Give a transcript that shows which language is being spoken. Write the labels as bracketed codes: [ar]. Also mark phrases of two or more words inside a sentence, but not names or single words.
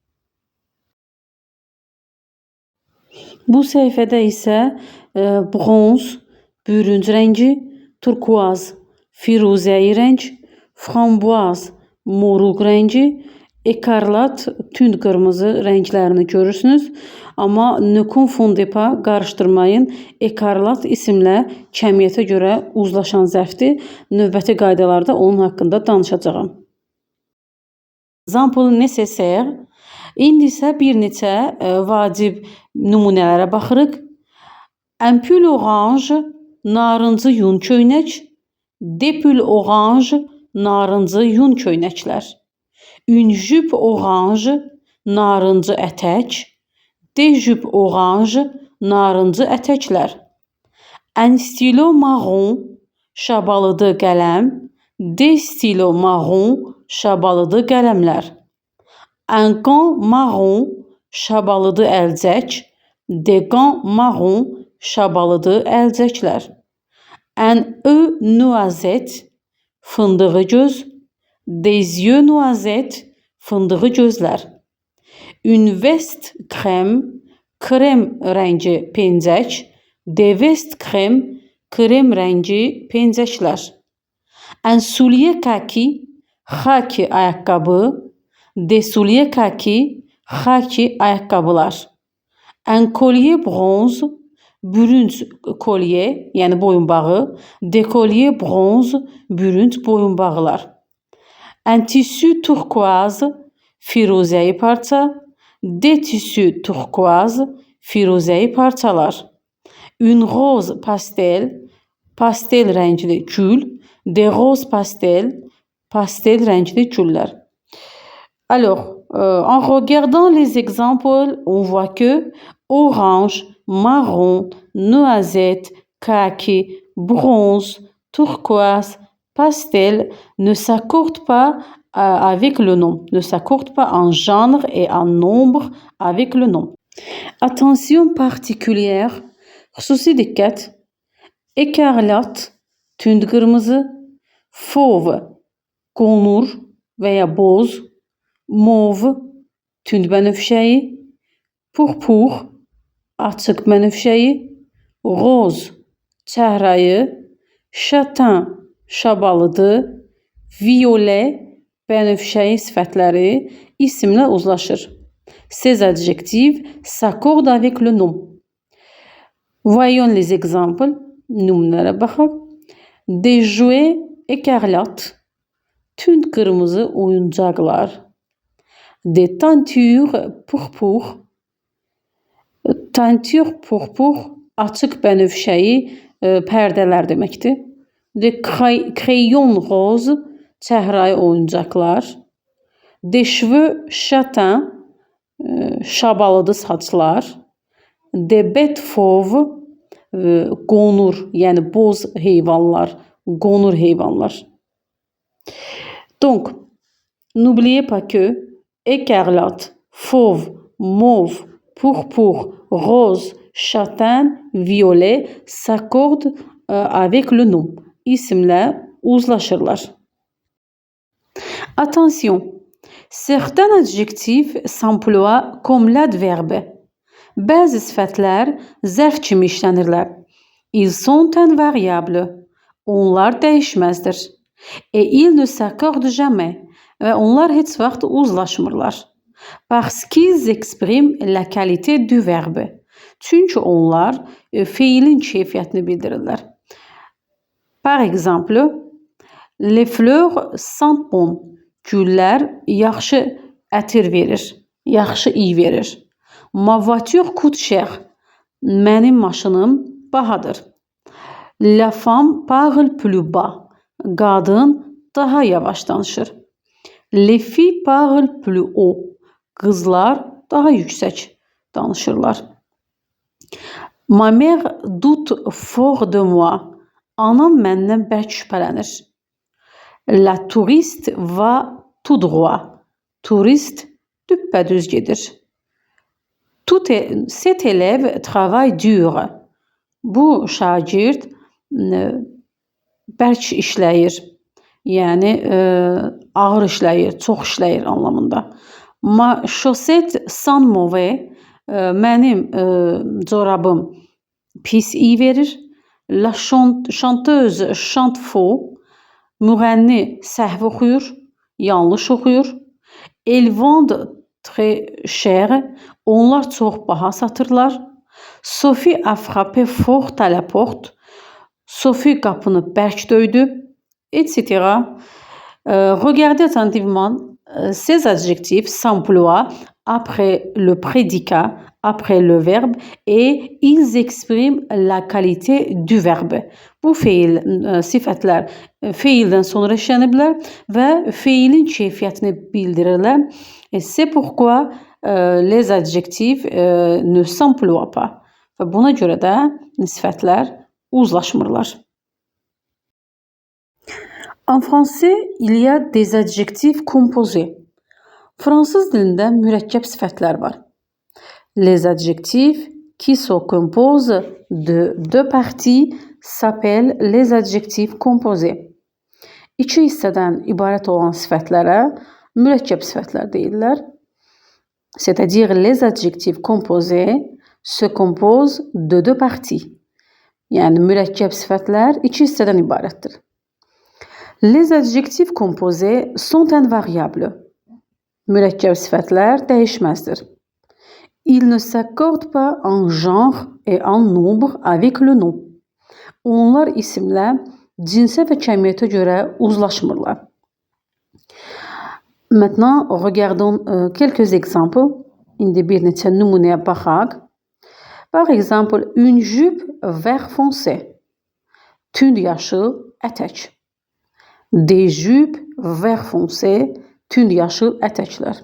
[az] Bu səhifədə isə bronz, bürünc rəngi, turkuaz, firuzəyi rəng, framboaz, moruq rəngi, ekarlat, tünd qırmızı rənglərini görürsünüz. [fr] Amma ne confondez pas, [az] qarışdırmayın. Ekarlat isimlə kəmiyyətə görə uzlaşan zərfdir. Növbəti qaydalarda onun haqqında danışacağam. [fr] Exemple nécessaire. [az] İndi isə bir neçə vacib nümunələrə baxırıq. [fr] Un pull orange, [az] narıncı yun köynək. [fr] Des pulls orange, [az] narıncı yun köynəklər. [fr] Une jupe orange, [az] narıncı ətək. [fr] Des jupes orange, [az] narıncı ətəklər. [fr] Un stylo marron, [az] şabalıdı qələm. [fr] Des stylos marron, [az] şabalıdı qələmlər. [fr] Un gant marron, [az] şabalıdı əlcək. [fr] Des gants marron, [az] şabalıdı əlcəklər. [fr] Un œuf noisette, [az] fındığı göz. [fr] Des yeux noisette, [az] fındığı gözlər. [fr] Une veste crème, [az] krem rəngi pencək. [fr] Des vestes crème, [az] krem rəngi pencəklər. [fr] Un soulier kaki, [az] xaki ayaqqabı. [fr] Des souliers kaki, [az] xaki ayaqqabılar. [fr] Un collier bronze, [az] bürünc kolye, yəni boyunbağı. [fr] Des colliers bronze, [az] bürünc boyunbağılar. [fr] Un tissu turquoise, [az] firuzəyi parça. [fr] Des tissus turquoise, [az] firuzəyi parçalar. [fr] Une rose pastel, [az] pastel rəngli gül. [fr] Des roses pastel, [az] pastel rəngli güllər. [fr] Alors, en regardant les exemples, on voit que orange, marron, noisette, kaki, bronze, turquoise, pastel ne s'accordent pas avec le nom, ne s'accordent pas en genre et en nombre avec le nom. Attention particulière, [az] xüsusi diqqət, écarlate, tünd qırmızı, fauve, qonur və ya boz, mauve, tünd bənövşəyi, purpur, açıq bənövşəyi, roz, çəhrayı, châtain, şabalıdı, violet, bənövşəyi sifətləri isimlə uzlaşır. [fr] Ces adjectifs s'accordent avec le nom. Voyons les exemples. [az] Nümunələrə baxaq. [fr] Des jouets écarlates. [az] Tünd qırmızı oyuncaqlar. [fr] Des teintures pourpures. Teinture pourpure [az] açıq bənövşəyi pərdələr deməkdir. [fr] Des crayons roses [az] çəhrayı oyuncaqlar. [fr] Des cheveux châtains [az] şabalıdı saçlar. [fr] Des bêtes fauves [az] qonur, yəni boz heyvanlar, qonur heyvanlar. [fr] Donc, n'oubliez pas que écarlate, fauve, mauve, pourpure, rose, châtain, violet s'accordent avec le nom. [az] İsimlə uzlaşırlar. [fr] Attention, certains adjectifs s'emploient comme l'adverbe. [az] Bəzi sifətlər zərf kimi işlənirlər. [fr] Ils sont invariables. [az] Onlar dəyişməzdir. [fr] Et ils ne s'accordent jamais. [az] Və onlar heç vaxt uzlaşmırlar. [fr] Parce qu'ils expriment la qualité du verbe. [az] Çünki onlar feilin keyfiyyətini bildirirlər. [fr] Par exemple, les fleurs sentent bon. [az] Güllər yaxşı ətir verir, yaxşı iy verir. [fr] Ma voiture coûte cher. [az] Mənim maşınım bahadır. [fr] La femme parle plus bas. [az] Qadın daha yavaş danışır. [fr] Les filles parlent plus haut. [az] Qızlar daha yüksək danışırlar. [fr] Ma mère doute fort de moi. [az] Anam məndən bərk şübhələnir. [fr] La touriste va tout droit. [az] Turist düppədüz gedir. [fr] Cet élève travaille dur. [az] Bu şagird bərk işləyir. Yəni ağır işləyir, çox işləyir anlamında. [fr] Ma chaussette sent mauvais. [az] Mənim corabım pis iy verir. [fr] La chanteuse chante faux. [az] Müğənni səhv oxuyur, yanlış oxuyur. [fr] Elles vendent très cher. [az] Onlar çox baha satırlar. [fr] Sophie a frappé fort à la porte. [az] Sophie qapını bərk döydü, etc. [fr] Regardez attentivement. Ces adjectifs s'emploient après le prédicat, après le verbe et ils expriment la qualité du verbe. [az] Bu feil sifətlər feildən sonra işləniblər və feilin keyfiyyətini bildirirlər. [fr] C'est pourquoi les adjectifs ne s'emploient pas. [az] Və buna görə də sifətlər uzlaşmırlar. [fr] En français, il y a des adjectifs composés. [az] Fransız dilində mürəkkəb sifətlər var. [fr] Les adjectifs qui se composent de deux parties s'appellent les adjectifs composés. [az] İki hissədən ibarət olan sifətlərə mürəkkəb sifətlər deyirlər. [fr] C'est-à-dire les adjectifs composés se composent de deux parties. [az] Yəni mürəkkəb sifətlər iki hissədən ibarətdir. [fr] Les adjectifs composés sont invariables. [az] Mürəkkəb sifətlər dəyişməzdir. [fr] Ils ne s'accordent pas en genre et en nombre avec le nom. [az] Onlar isimlə, cinsə və kəmiyyətə görə uzlaşmırlar. [fr] Maintenant, regardons quelques exemples. [az] İndi bir neçə nümunəyə baxaq. [fr] Par exemple, une jupe vert foncé. [az] Tünd yaşıl ətək. [fr] Des jupes vert foncé, [az] tünd yaşıl ətəklər.